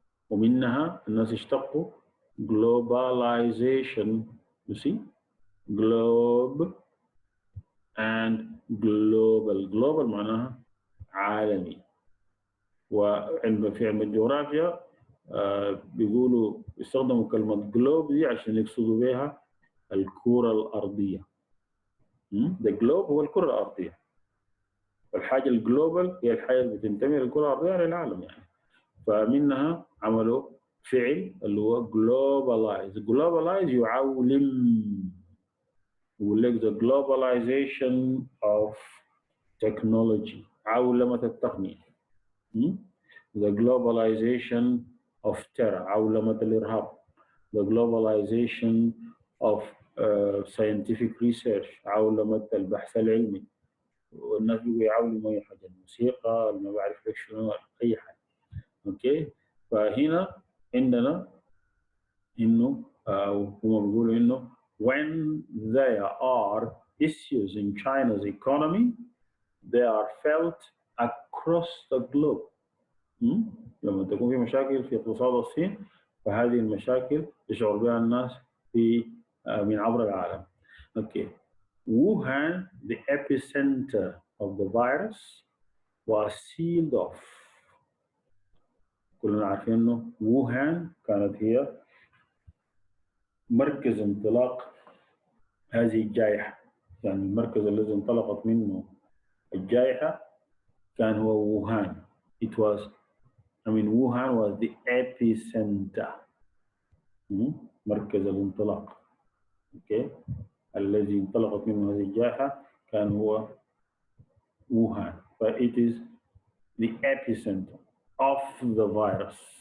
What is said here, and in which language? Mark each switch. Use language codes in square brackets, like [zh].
[ar] ومنها الناس اشتقوا globalization. [en] you see globe and global [ar] معناها عالمي. في علم الجغرافيا بيقولوا يستخدموا كلمة جلوب دي عشان يقصدوا بها الكرة الأرضية. [en] the globe [ar] هو الكرة الأرضية. والحاجة الجلوبال هي الحاجة اللي بتنتمي للكرة الأرضية للعالم يعني. فمنها عملوا فعل اللي هو globalize يعولم. يقول لك [en] the globalization of technology [ar] عولمة التقنية. [en] the globalization of terror [ar] عولمة الإرهاب. [en] the globalization of scientific research [ar] عولمة البحث العلمي. والناس بيقوا يعولموا أي حاجة الموسيقى ما بعرف لك شنو أي حاجة. أوكي فهنا عندنا إنه هم بيقولوا إنه [en] when there are issues in China's economy they are felt across the globe. [ar] لما تكون في مشاكل في اقتصاد الصين فهذه المشاكل يشعر بها الناس في من عبر العالم. [en] Okay Wuhan the epicenter of the virus was sealed off. [ar] كلنا عارفين انه ووهان كانت هي مركز انطلاق هذه الجائحة. يعني المركز الذي انطلقت منه الجائحة كان هو ووهان. [en] It was Wuhan was the epicenter. [ar] مركز الانطلاق. اوكي الذي انطلقت منه هذه الجائحة كان هو ووهان. [en] ف it is the epicenter of the virus.